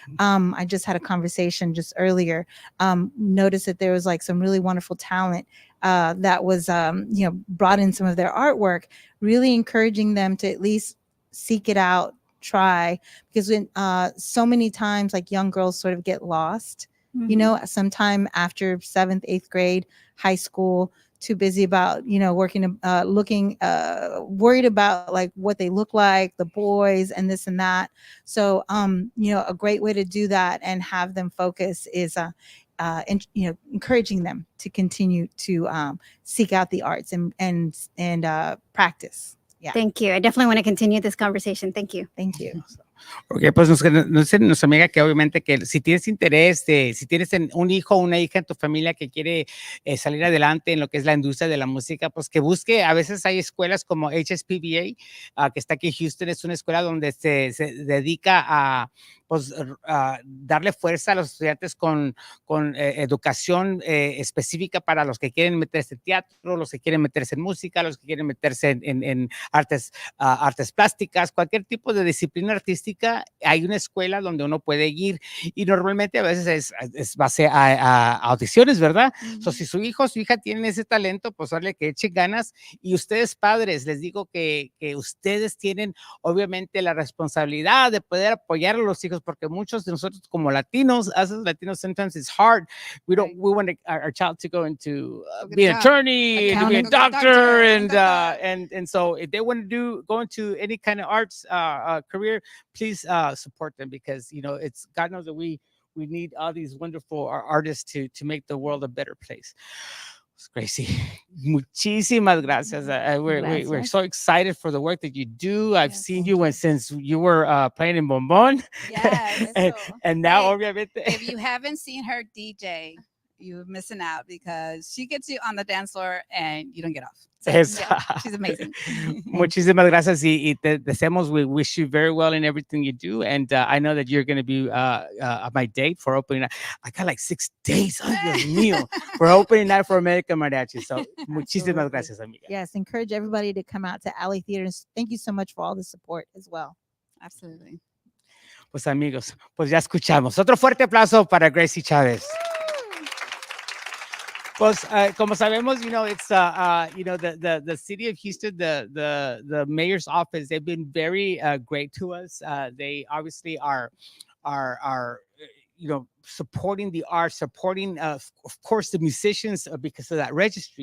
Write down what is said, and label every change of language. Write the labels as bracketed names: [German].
[English] I just had a conversation just earlier. Noticed that there was like some really wonderful talent that was, you know, brought in some of their artwork, really encouraging them to at least seek it out, try, because when so many times like young girls sort of get lost, you know, sometime after 7th, 8th grade, high school, too busy about, you know, working, looking, worried about like what they look like, the boys and this and that. So, you know, a great way to do that and have them focus is, you know, encouraging them to continue to seek out the arts and practice. Yeah. Thank you. I definitely want to continue this conversation. Thank you. Thank you. [Spanish] Ok, pues nos dice nuestra amiga que obviamente que si tienes interés, si tienes un hijo o una hija en tu familia que quiere salir adelante en lo que es la industria de la música, pues que busque. A veces hay escuelas como HSPBA, que está aquí en Houston. Es una escuela donde se dedica a pues, darle fuerza a los estudiantes con educación específica para los que quieren meterse en teatro, los que quieren meterse en música, los que quieren meterse en artes plásticas, cualquier tipo de disciplina artística. Hay una escuela donde uno puede ir y normalmente a veces es base a audiciones, ¿verdad? So, si su hijo o su hija tienen ese talento, pues darle que echen ganas. Y ustedes padres, les digo que ustedes tienen obviamente la responsabilidad de poder apoyar a los hijos, porque muchos de nosotros como latinos, [English] as latinos, sometimes it's hard. We want our child to go into be an attorney, to be a doctor, and so if they want to go into any kind of arts career, please support them, because you know it's God knows that we need all these wonderful artists to make the world a better place. [Spanish] It's Gracie, muchísimas gracias. [English] We're so excited for the work that you do. I've seen you since you were playing in Bombón. Yes. and now, Hey, [Spanish] obviamente. [English] if you haven't seen her DJ, you're missing out, because she gets you on the dance floor and you don't get off. So, yeah, she's amazing. [Spanish] Muchísimas gracias y te deseamos, [English] we wish you very well in everything you do, and I know that you're going to be my date for opening night. I got like 6 days, oh, [Spanish] Dios mío, [English] for opening night for American Mariachi. So [Spanish] muchísimas gracias, amiga. [English] Yes, encourage everybody to come out to Alley Theaters. Thank you so much for all the support as well. Absolutely. [Spanish] Pues amigos, pues ya escuchamos. Otro fuerte aplauso para Gracie Chávez. Pues, como sabemos, [English] you know, it's you know, the city of Houston, the mayor's office, they've been very great to us. They obviously are you know, supporting the arts, supporting of course the musicians, because of that registry.